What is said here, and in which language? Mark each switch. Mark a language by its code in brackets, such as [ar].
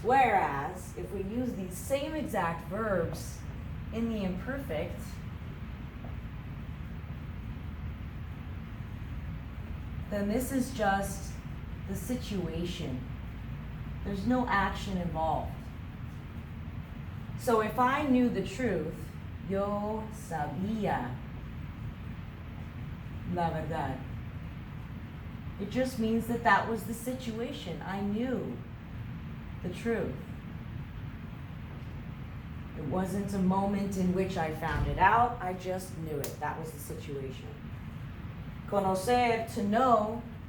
[en] Whereas, if we use these same exact verbs in the imperfect, then this is just the situation. There's no action involved. So if I knew the truth, [es] yo sabía la verdad. [en] It just means that that was the situation. I knew the truth. It wasn't a moment in which I found it out. I just knew it. That was the situation. Conocer, to know.